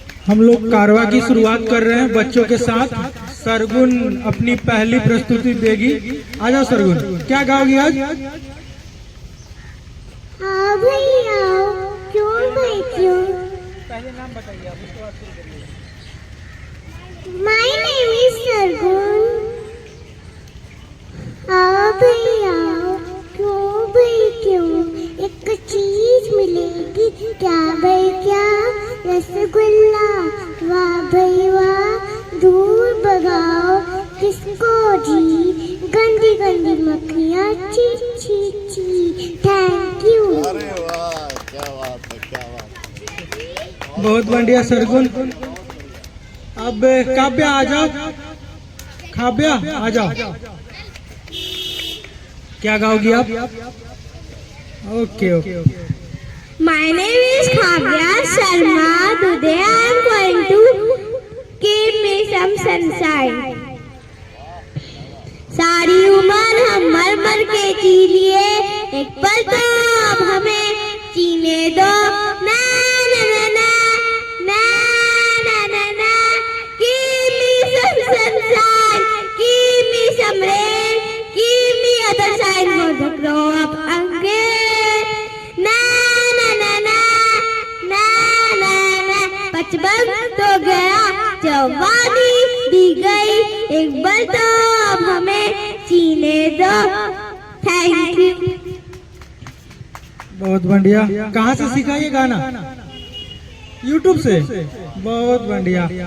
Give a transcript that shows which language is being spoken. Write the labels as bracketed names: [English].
[Hindi] हम लोग कारवा की शुरुआत कर रहे हैं बच्चों के साथ। सरगुन अपनी पहली प्रस्तुति देगी। आ जाओ सरगुन, क्या गाओगी आज? हाँ भैया, क्यों भाई क्यों? पहले नाम बताइए आप, उसके बाद शुरू करिए। [English] My name is Sargun. [Hindi] हाँ भैया, क्यों भाई क्यों? एक चीज मिलेगी, क्या भाई क्या? रसगुल्ला, वाह भाई वाह। दूर भगाओ किसको जी? गंदी गंदी मक्खियाँ, ची ची ची। [English] Thank you. [Hindi] अरे वाह, क्या बात है, क्या बात है। बहुत बढ़िया सरगुन। अब काव्या आ जाओ, काव्या आ जाओ, क्या गाओगी आप? [English] Okay okay. My name is Kavya Sharma. Today I am going to give me some sunshine. [Hindi] सारी उम्र हम मर मर के जी लिए, एक पल तो अब हमें जीने दो। ना ना ना ना ना ना ना ना। [English] Give me some sunshine, give me some rain, give me other side for the grow up again. ना ना ना ना ना ना ना। [Hindi] बचपन तो गया, जवानी भी गई, एक पल तो अब हमें जीने दो। [English] Thank you. [Hindi] बहुत बढ़िया। कहाँ से सीखा ये गाना? YouTube से। बहुत बढ़िया।